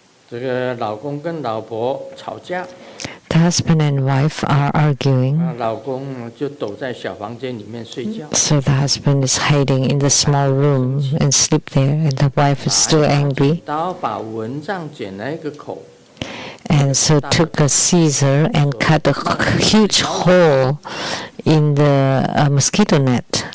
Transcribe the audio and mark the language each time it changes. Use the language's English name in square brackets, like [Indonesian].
[Chinese] 这个老公跟老婆吵架， [English] The husband and wife are arguing. [Chinese] 老公就躲在小房间里面睡觉。 [English] So the husband is hiding in the small room and sleep there, and the wife is still angry. [Chinese] 刀把蚊帐剪了一个口， [English] And so took a scissor and cut a huge hole in the mosquito net.